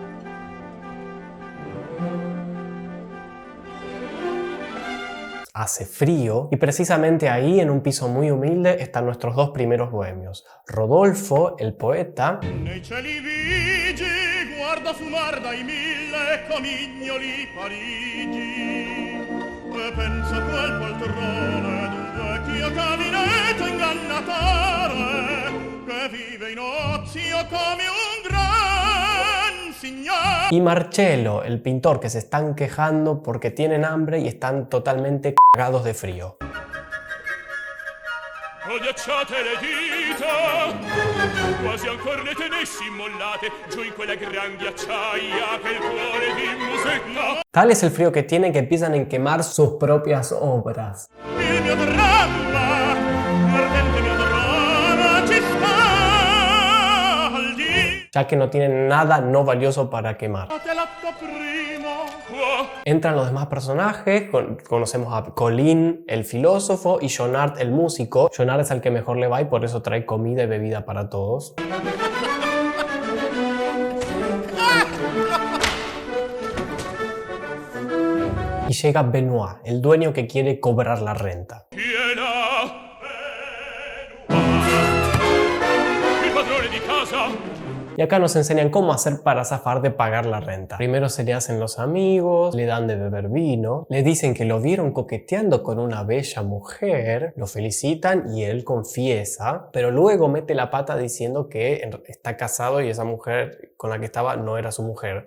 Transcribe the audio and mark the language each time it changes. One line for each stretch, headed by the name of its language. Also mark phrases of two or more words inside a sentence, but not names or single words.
Spanish: Hace frío y precisamente ahí, en un piso muy humilde, están nuestros dos primeros bohemios. Rodolfo, el poeta,
Italian: guarda fumar dai 1000 comignoli Parigi e pensa quel poltrone d'un vecchio caminetto ingannatore che vive in ozio come un gran signor.
Spanish: Y Marcello, el pintor, que se están quejando porque tienen hambre y están totalmente cagados de frío.
Italian: Ghiacciate le dita, quasi ancor ne tenessi mollate, giù in quella gran ghiacciaia che il cuore di musica.
Spanish: Tal es el frío que tienen que empiezan a quemar sus propias obras.
Italian: Il mio dramma, ardente mio dramma, ci scaldi.
Spanish: Ya que no tienen nada no valioso para quemar.
Italian: Te l'atto primo,
Spanish: Entran los demás personajes, conocemos a Colin, el filósofo, y Jonard, el músico. Jonard es el que mejor le va y por eso trae comida y bebida para todos. Y llega Benoit, el dueño que quiere cobrar la renta.
Italian: il padrone di casa.
Spanish: Y Y acá nos enseñan cómo hacer para zafar de pagar la renta. Primero se le hacen los amigos, le dan de beber vino, le dicen que lo vieron coqueteando con una bella mujer, lo felicitan y él confiesa, pero luego mete la pata diciendo que está casado y esa mujer con la que estaba no era su mujer.